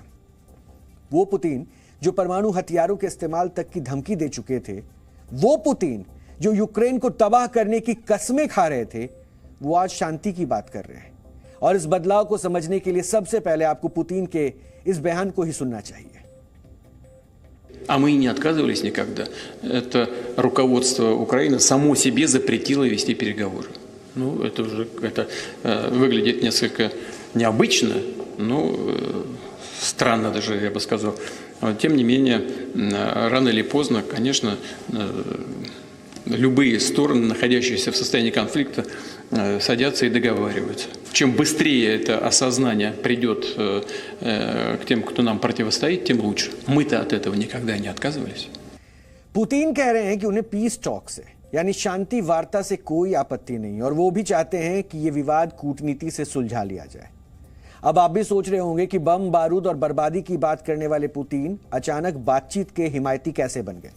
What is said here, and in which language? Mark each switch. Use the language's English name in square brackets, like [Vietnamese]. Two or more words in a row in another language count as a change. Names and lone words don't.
[Hindi] वो पुतिन जो परमाणु हथियारों के इस्तेमाल तक की धमकी दे चुके थे, वो पुतिन जो यूक्रेन को तबाह करने की कस्में खा रहे थे, वो आज शांति की बात कर रहे हैं। और इस बदलाव को समझने के लिए सबसे पहले आपको पुतिन के इस बयान को ही सुनना चाहिए। [Russian] А мы и не отказывались никогда. Это руководство Украины само себе запретило вести переговоры. Ну, это уже выглядит несколько необычно, но странно даже, я бы сказал. Тем не менее, рано или поздно, конечно, любые стороны, находящиеся в состоянии конфликта, садятся и договариваются. Чем быстрее это осознание придет к тем, кто нам противостоит, тем лучше. Мы-то от этого никогда не отказывались. [Hindi] पुतिन कह रहे हैं कि उन्हें [English] peace talk [Hindi] से, यानी शांति वार्ता से कोई आपत्ति नहीं, और वो भी चाहते हैं कि ये विवाद कूटनीति से सुलझा लिया जाए। अब आप भी सोच रहे होंगे कि बम, बारूद और बर्बादी की बात करने वाले पुतिन अचानक बातचीत के हिमायती कैसे बन गए।